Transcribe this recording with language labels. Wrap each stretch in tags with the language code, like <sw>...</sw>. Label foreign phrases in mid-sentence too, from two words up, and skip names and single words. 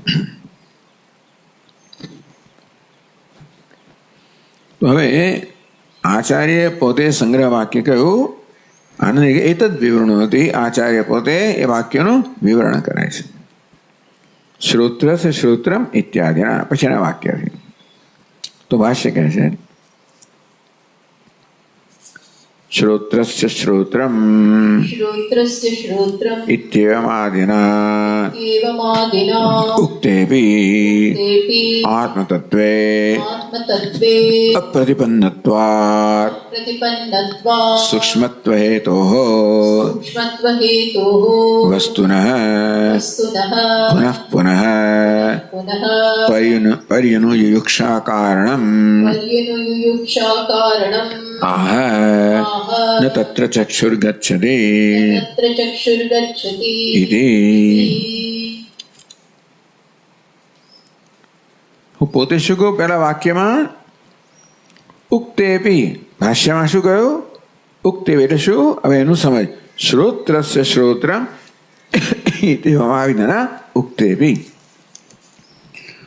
<gu>તો હવે આચાર્ય પોતે સંગ્રહ વાક્ય કહ્યું, આનંદ એ જ વિવરણ હતી. આચાર્ય પોતે એ વાક્યનું વિવરણ કરે છે.</gu> <sa>શ્રોત્ર સે શ્રોત્રમ</sa> <gu>ઇત્યાદિના પછીના વાક્ય છે. તો ભાષ્ય કહે છે</gu> <sa>श्रोत्रस्य श्रोत्रम् इत्येवमादिना उक्तेऽपि आत्मतत्त्वे अप्रतिपन्नत्वात् सूक्ष्मत्वहेतोः वस्तुनः पुनः पुनः पर्यनुयुयुक्षाकारणम् आह न तत्र चक्षुर्गच्छति इति.</sa> <gu>હું પોતે શું કહું? પહેલા વાક્યમાં ઉક્તેપી, ભાષ્યમાં શું કહ્યું? ઉક્તેપી એટલે શું? હવે એનું સમજ.</gu> <sa>શ્રોત્રસ્ય શ્રોત્રમ ઇતિ ઉક્તેપી.</sa>